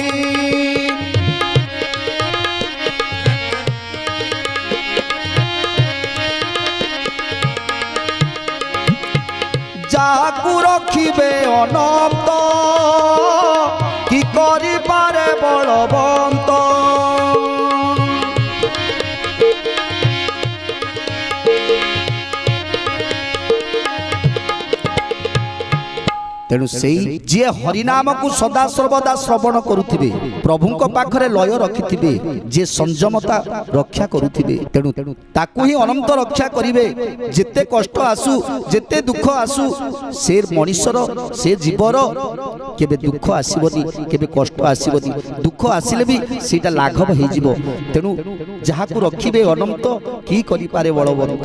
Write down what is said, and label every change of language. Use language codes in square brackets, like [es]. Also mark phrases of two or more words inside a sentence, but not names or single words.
[or] ଯାକୁ ରଖିବେ ଅନନ୍ତ କି କରି ପାରେ ବଳବନ୍ତ। ତେଣୁ ସେ ଯେ ହରିନାମ କୋ ସଦା ସର୍ବଦା ଶ୍ରବଣ କରୁଥିବେ, ପ୍ରଭୁ କୋ ପାଖରେ ଲୟ ରଖିଥିବେ, ଯେ ସଂଯମତା ରକ୍ଷା କରୁଥିବେ, ତେଣୁ ତାକୁ ହିଁ ଅନନ୍ତ ରକ୍ଷା କରିବେ। ଯେତେ କଷ୍ଟ ଆସୁ ଯେତେ ଦୁଖ ଆସୁ ସେ ମନୁଷ୍ୟର ସେ ଜୀବର କେବେ ଦୁଖ ଆସିବନି, କେବେ କଷ୍ଟ ଆସିବନି। ଦୁଖ ଆସିଲେ ଭି ସେଟା ଲାଘବ ହୋ ଯିବ। ତେଣୁ ଯାହା କୋ ରଖିବେ ଅନନ୍ତ କି କରି ପାରେ ବଳବନ୍ତ।